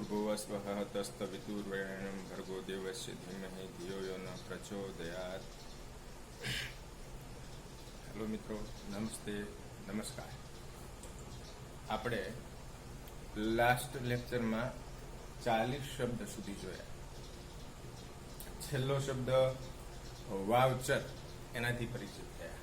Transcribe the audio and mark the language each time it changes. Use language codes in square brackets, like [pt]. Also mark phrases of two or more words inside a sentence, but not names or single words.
[sa] स्वः तस्तवितुर्वरेण्यं भर्गो देवस्य धीमहि धियो यो न प्रचोदयात्। [gu] હેલો મિત્રો, નમસ્તે, નમસ્કાર. આપણે [en] last lectureમાં [gu] 40 શબ્દ સુધી જોયા. છેલ્લો શબ્દ વાવચર, એનાથી પરિચિત થયા.